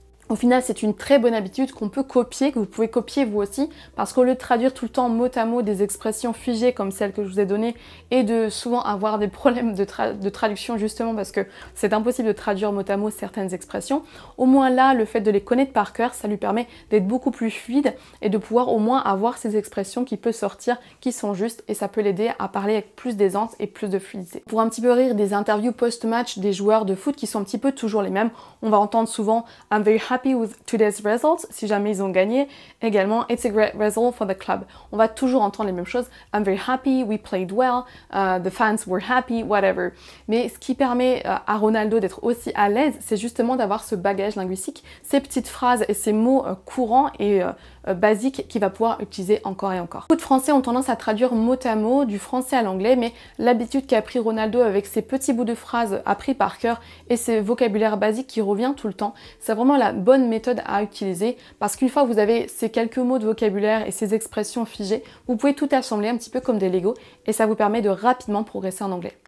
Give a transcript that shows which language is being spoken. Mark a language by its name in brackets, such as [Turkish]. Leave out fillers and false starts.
[French] Au final, c'est une très bonne habitude qu'on peut copier, que vous pouvez copier vous aussi, parce qu'au lieu de traduire tout le temps mot à mot des expressions figées comme celles que je vous ai données, et de souvent avoir des problèmes de traduction justement parce que c'est impossible de traduire mot à mot certaines expressions, au moins là, le fait de les connaître par cœur, ça lui permet d'être beaucoup plus fluide et de pouvoir au moins avoir ces expressions qui peuvent sortir, qui sont justes, et ça peut l'aider à parler avec plus d'aisance et plus de fluidité. Pour un petit peu rire des interviews post-match des joueurs de foot qui sont un petit peu toujours les mêmes, on va entendre souvent « [English] I'm very happy with today's results [French] » si jamais ils ont gagné. Également « [English] It's a great result for the club [French] ». On va toujours entendre les mêmes choses. [English] « I'm very happy, we played well, the fans were happy, whatever ». [French] Mais ce qui permet à Ronaldo d'être aussi à l'aise, c'est justement d'avoir ce bagage linguistique, ces petites phrases et ces mots courants et basiques qu'il va pouvoir utiliser encore et encore. Beaucoup de Français ont tendance à traduire mot à mot du français à l'anglais, mais l'habitude qu'a pris Ronaldo avec ces petits bouts de phrases appris par cœur et ces vocabulaires basiques qui revient tout le temps, c'est vraiment la bonne méthode à utiliser, parce qu'une fois que vous avez ces quelques mots de vocabulaire et ces expressions figées, vous pouvez tout assembler un petit peu comme des Lego et ça vous permet de rapidement progresser en anglais.